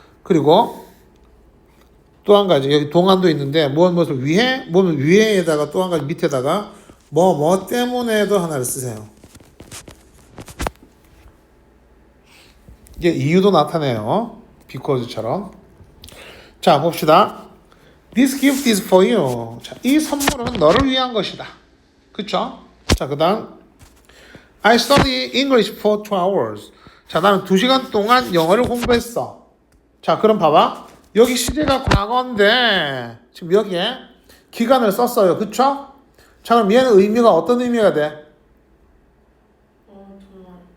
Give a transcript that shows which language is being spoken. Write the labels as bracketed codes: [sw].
[ko] 그리고 또 한 가지 여기 동안도 있는데 무엇을 위해 뭐면 위에에다가 또 한 가지 밑에다가 뭐 때문에도 하나를 쓰세요. 이게 이유도 나타내요. because처럼. 자, 봅시다. [en] This gift is for you. [ko] 자, 이 선물은 너를 위한 것이다. 그쵸? 자, 그 다음 [en] I study English for 2 hours. [ko] 자, 나는 2시간 동안 영어를 공부했어. 자, 그럼 봐봐. 여기 시제가 과거인데 지금 여기에 기간을 썼어요. 그쵸? 자, 그럼 얘는 의미가 어떤 의미가 돼? 정말.